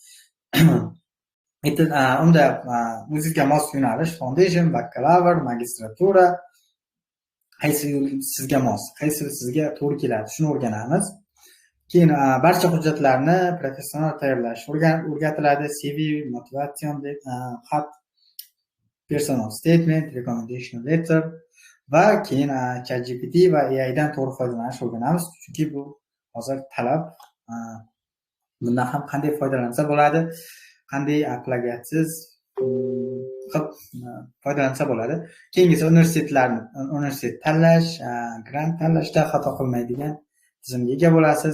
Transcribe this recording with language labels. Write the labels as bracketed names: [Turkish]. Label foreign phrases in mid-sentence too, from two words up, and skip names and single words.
[Uzbek] Unda o'zingizga mos yo'nalish, foundation, bakalavr, magistratura, qaysi yo'l sizga mos, qaysi sizga to'g'ri keladi, shuni o'rganamiz. Keyin barcha hujjatlarni professional tayyorlash o'rgatiladi. CV, motivation xat, [English] personal statement, recommendation letter [Uzbek] va keyin ChatGPT va AI dan to'g'ri foydalanish o'rganamiz. Chunki bu hozir talab. Bundan ham qanday foydalansa bo'ladi, qanday plagiatsiz foydalansa bo'ladi. Keyingisi universitet tanlash, grant tanlashda xato qilmaydigan tizimga ega bo'lasiz.